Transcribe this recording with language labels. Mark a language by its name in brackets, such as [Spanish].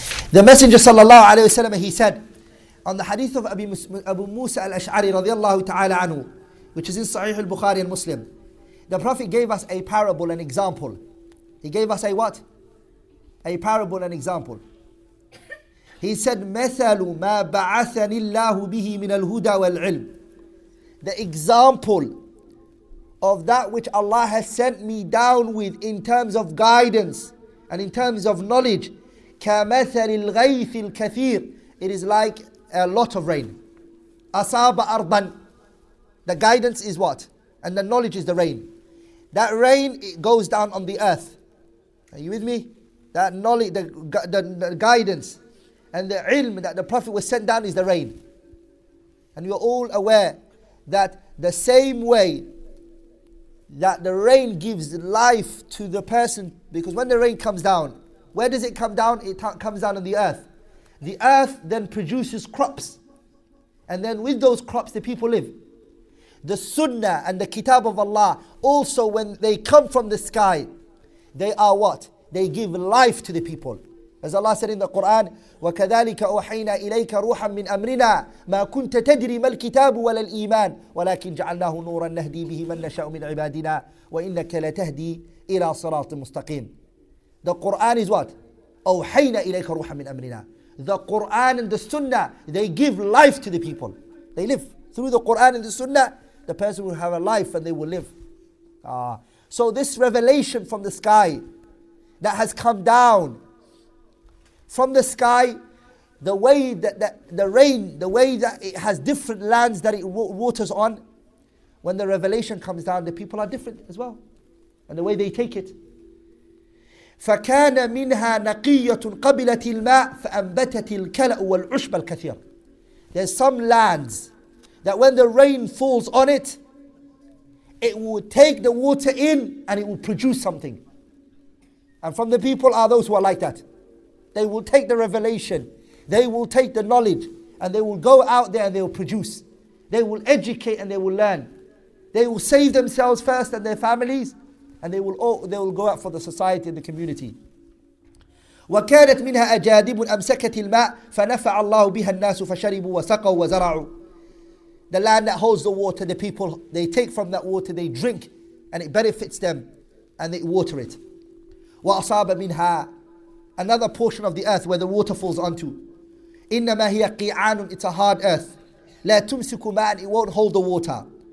[English] The Messenger sallallahu alayhi wasallam, he said on the hadith of Abu Musa al-Ash'ari radiyallahu ta'ala anhu, which is in Sahih al-Bukhari and Muslim, the Prophet gave us a parable, an example. He gave us a what? A parable, an example. He said, [Arabic] مَثَلُ مَا بَعَثَنِ اللَّهُ بِهِ مِنَ الْهُدَى وَالْعِلْمِ. [English] The example of that which Allah has sent me down with in terms of guidance and in terms of knowledge, [Arabic] كَمَثَلِ الْغَيْثِ الْكَثِيرِ. [English] It is like a lot of rain. [Arabic] أَصَابَ أَرْضًا. [English] The guidance is what? And the knowledge is the rain. That rain, it goes down on the earth. Are you with me? That knowledge, the guidance and the ilm that the Prophet was sent down is the rain. And you are all aware that the same way that the rain gives life to the person, because when the rain comes down, where does it come down? It comes down on the earth. The earth then produces crops. And then with those crops the people live. The sunnah and the kitab of Allah, also when they come from the sky, they are what? They give life to the people. As Allah said in the Quran, [Arabic] وَكَذَلِكَ أُوحَيْنَا إِلَيْكَ رُوحًا مِّنْ أَمْرِنَا مَا كُنْتَ تَدْرِي مَا الْكِتَابُ وَلَا الْإِيمَانُ وَلَكِنْ جَعَلْنَاهُ نُورًا نَهْدِي بِهِ مَن نَّشَاءُ مِنْ عِبَادِنَا وَإِنَّكَ لَتَهْدِي إِلَى صِرَاطٍ مُسْتَقِيمٍ. [English] The Quran is what? [Arabic] أوحينا إليك روحا من أمرنا. [English] The Quran and the Sunnah, they give life to the people. They live. Through the Quran and the Sunnah, the person will have a life and they will live. So this revelation from the sky that has come down from the sky, the way that the rain, the way that it has different lands that it waters on, when the revelation comes down, the people are different as well. And the way they take it. [Arabic] فكان منها نقية قبلت الماء فأنبتت الكلأ والعشب الكثير. [English] There's some lands that when the rain falls on it, it will take the water in and it will produce something. And from the people are those who are like that. They will take the revelation, they will take the knowledge, and they will go out there and they will produce. They will educate and they will learn. They will save themselves first and their families, and they will go out for the society and the community. [Arabic] وكانت منها أجادب أمسكت الماء فنفع الله بها الناس فشربوا وسقوا وزرعوا. [English] The land that holds the water, the people, they take from that water, they drink, and it benefits them, and they water it. [Arabic] وأصاب منها, [English] another portion of the earth where the water falls onto. [Arabic] إنما هي قيعان, [English] it's a hard earth. [Arabic] لا تمسك ماء, it won't hold the water.